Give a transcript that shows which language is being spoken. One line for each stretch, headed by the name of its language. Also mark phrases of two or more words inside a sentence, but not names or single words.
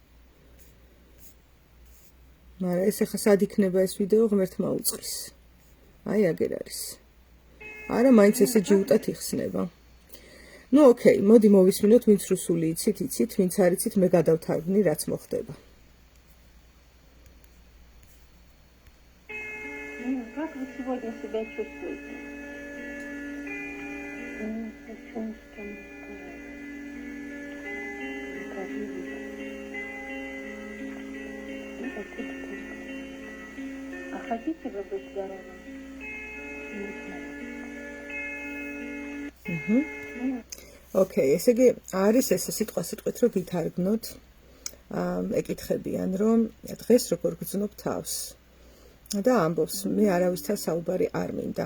Georgian: მაგრამ ეს ახლა სად იქნება ეს ვიდეო ღმერთმა უწყის. აი აგერ არის. არა, მაინც ესე ჯიუტად იხსნება. ოკეი, მოდი მოვისმინოთ, ვინც რუსული იცით, ვინც არ იცით, მე გადავთარგმნი, რაც მოხდება.
Russian: Как вы сегодня себя чувствуете? А хотите вы быть здоровым?
Georgian: ოკეი, ესე იგი არის ესე სიტყვით რომ გითარგმნოთ. ეკითხებიან რომ დღეს როგორ გრძნობ თავს. და ამბობს, მე არავისთან საუბარი არ მინდა.